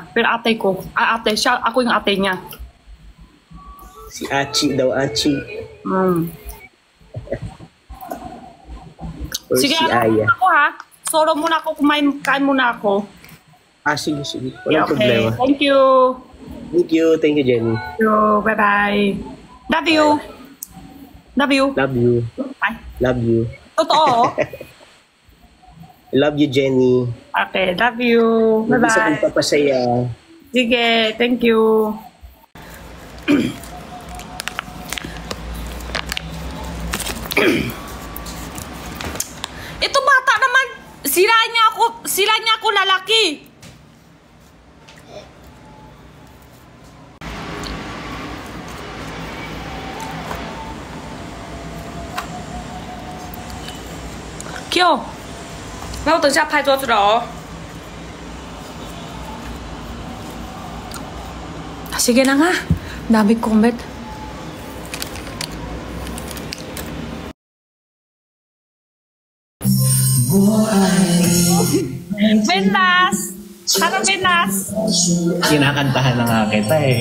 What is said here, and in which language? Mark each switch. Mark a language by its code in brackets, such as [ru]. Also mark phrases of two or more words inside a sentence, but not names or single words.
[tl] Pero ate ko, ate, siya, ako yung ate niya. Si Achi daw, Achi. Or Sige, si Aya. ako ha. Solo muna ako, kain muna ako. Sige, sige. Walang problema. [en] Thank you. Thank you, Jenny. Thank you. Bye-bye. Love you. Love you. Love you. Bye. Love you. [tl] Totoo. [en] Love you, Jenny. Okay, love you. [tl] Mag-isa kang Bye-bye. papasaya. Sige, [en] thank you. [tl] Ito bata naman, sila niya ako lalaki. [zh] Q， 那我等下拍桌子了哦。 [tl] Sige na nga, dami comment. Benlas! Ano Benlas? Kinakantahan na nga kita eh.